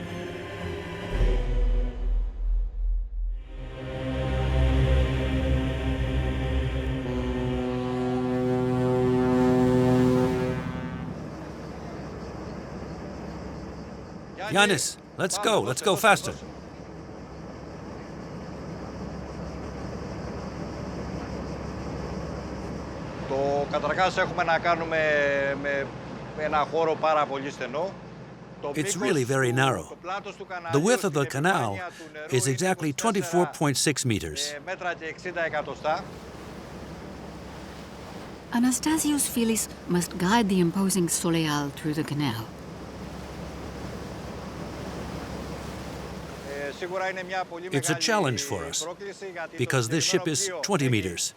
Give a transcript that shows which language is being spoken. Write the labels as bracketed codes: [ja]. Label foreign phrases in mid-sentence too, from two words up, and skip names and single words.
[en] Yanis, let's go faster. [el] Καταρχάς έχουμε να κάνουμε με ένα χώρο πάρα πολύ στενό. [en] It's really very narrow. The width of the canal is exactly 24.6 meters. Anastasios Philis must guide the imposing Soleil through the canal. It's a challenge for us because this ship is 20 meters.